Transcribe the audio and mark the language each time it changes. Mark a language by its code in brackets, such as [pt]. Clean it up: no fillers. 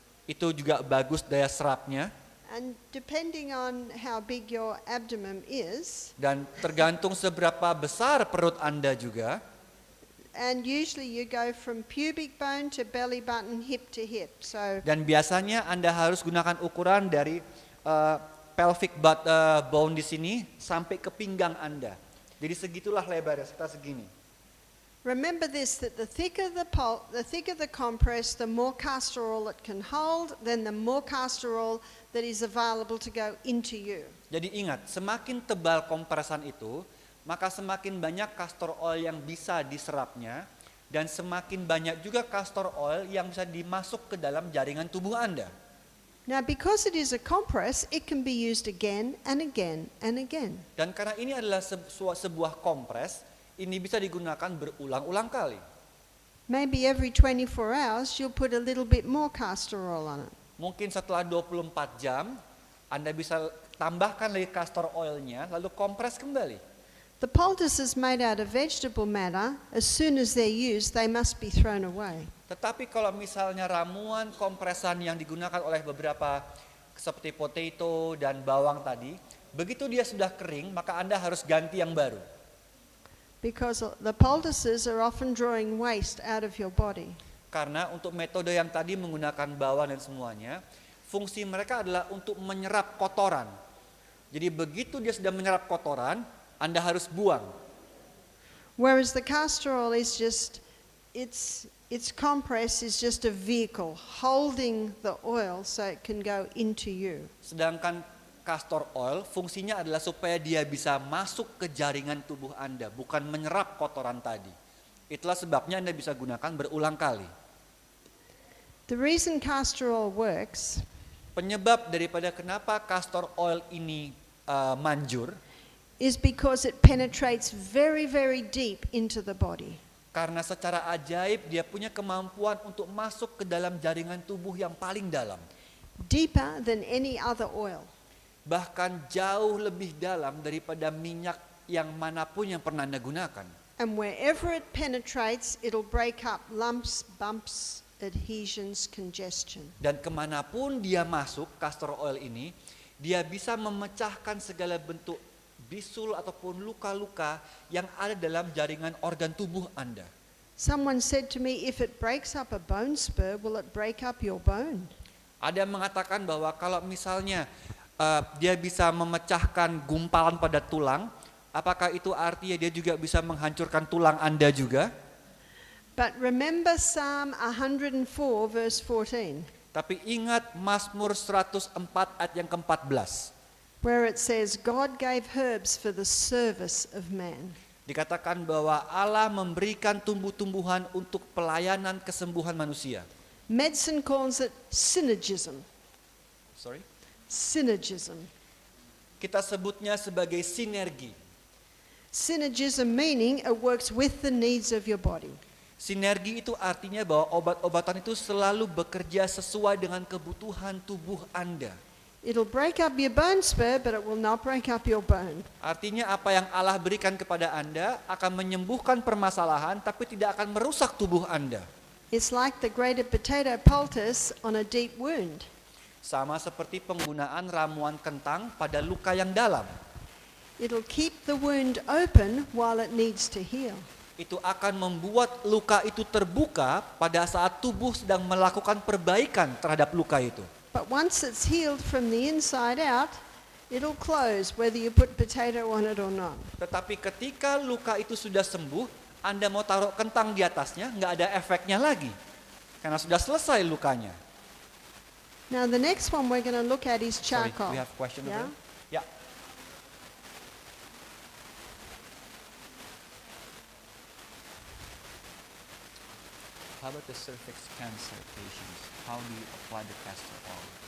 [id] Itu juga bagus daya serapnya. [en] And depending on how big your abdomen is, [id] Dan tergantung seberapa besar perut Anda juga. [en] and usually you go from pubic bone to belly button, hip to hip. So [id] Dan biasanya Anda harus gunakan ukuran dari [en] pelvic bone [id] di sini sampai ke pinggang Anda. Jadi segitulah lebarnya, sekitar segini. [en] remember this, that the thicker the compress, the more castor oil it can hold, then the more castor oil that is available to go into you. [id] Jadi ingat, semakin tebal kompresan itu, maka semakin banyak castor oil yang bisa diserapnya, dan semakin banyak juga castor oil yang bisa dimasuk ke dalam jaringan tubuh Anda. [en] Now, because it is a compress, it can be used again and again and again. [id] Dan karena ini adalah sebuah kompres, ini bisa digunakan berulang-ulang kali. [en] Maybe every 24 hours you'll put a little bit more castor oil on it. [id] Mungkin setelah 24 jam, Anda bisa tambahkan lagi castor oilnya, lalu kompres kembali. [en] The poultice is made out of vegetable matter. As soon as they're used, they must be thrown away. [id] Tetapi kalau misalnya ramuan kompresan yang digunakan oleh beberapa seperti potato dan bawang tadi, begitu dia sudah kering, maka Anda harus ganti yang baru. [en] Because the poultices are often drawing waste out of your body. [id] Karena untuk metode yang tadi menggunakan bawang dan semuanya, fungsi mereka adalah untuk menyerap kotoran. Jadi begitu dia sudah menyerap kotoran, Anda harus buang. [en] Whereas the castor oil is just, its compress is just a vehicle holding the oil so it can go into you. [id] Sedangkan castor oil fungsinya adalah supaya dia bisa masuk ke jaringan tubuh Anda, bukan menyerap kotoran tadi. Itulah sebabnya Anda bisa gunakan berulang kali. [en] The reason castor oil works [id] Penyebab daripada kenapa castor oil ini manjur, [en] is because it penetrates very, very deep into the body. [id] karena secara ajaib dia punya kemampuan untuk masuk ke dalam jaringan tubuh yang paling dalam. [en] Deeper than any other oil. [id] Bahkan jauh lebih dalam daripada minyak yang manapun yang pernah Anda gunakan. [en] And wherever it penetrates, it'll break up lumps, bumps, adhesions, congestion. [id] Dan kemanapun dia masuk, castor oil ini, dia bisa memecahkan segala bentuk bisul ataupun luka-luka yang ada dalam jaringan organ tubuh Anda. [en] Someone said to me, if it breaks up a bone spur, will it break up your bone? [id] Ada yang mengatakan bahwa kalau misalnya dia bisa memecahkan gumpalan pada tulang, apakah itu artinya dia juga bisa menghancurkan tulang Anda juga? [en] But remember Psalm 104 verse 14, [id] Tapi ingat Mazmur 104 ayat yang ke-14. [en] where it says, God gave herbs for the service of man. [id] Dikatakan bahwa Allah memberikan tumbuh-tumbuhan untuk pelayanan kesembuhan manusia. [en] Medicine calls it synergism. Sorry? Synergism. [id] Kita sebutnya sebagai sinergi. [en] Synergism meaning it works with the needs of your body. [id] Sinergi itu artinya bahwa obat-obatan itu selalu bekerja sesuai dengan kebutuhan tubuh Anda. [en] It'll break up your bone spur, but it will not break up your bone. [id] Artinya apa yang Allah berikan kepada Anda akan menyembuhkan permasalahan tapi tidak akan merusak tubuh Anda. [en] It's like the grated potato poultice on a deep wound. [id] Sama seperti penggunaan ramuan kentang pada luka yang dalam. [en] It'll keep the wound open while it needs to heal. [id] Itu akan membuat luka itu terbuka pada saat tubuh sedang melakukan perbaikan terhadap luka itu. [en] But once it's healed from the inside out, it'll close whether you put potato on it or not. [id] Tetapi ketika luka itu sudah sembuh, Anda mau taruh kentang di atasnya, nggak ada efeknya lagi. Karena sudah selesai lukanya. [en] Now the next one we're going to look at is Sorry, charcoal. we have question Yeah? over there? Yeah. How about the cervix cancer patients? How do you apply the castor oil